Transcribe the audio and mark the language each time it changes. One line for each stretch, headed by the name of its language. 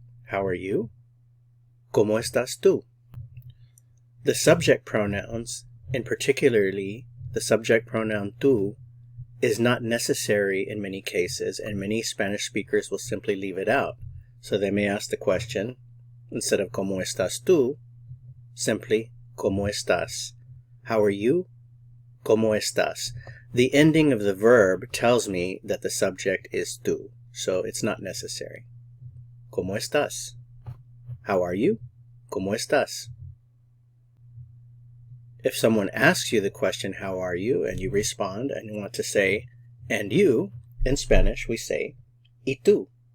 English: How are you?
Spanish: ¿Cómo estás tú?
English: The subject pronouns, and particularly the subject pronoun tú, is not necessary in many cases, and many Spanish speakers will simply leave it out. So they may ask the question, instead of
Spanish: ¿Cómo estás tú?,
English: simply
Spanish: ¿Cómo estás?
English: How are you?
Spanish: ¿Cómo estás?
English: The ending of the verb tells me that the subject is tú, so it's not necessary.
Spanish: ¿Cómo estás?
English: How are you? ¿Cómo estás? If someone asks you the question, how are you, and you respond and you want to say, and you, in Spanish we say,
Spanish: ¿Y tú?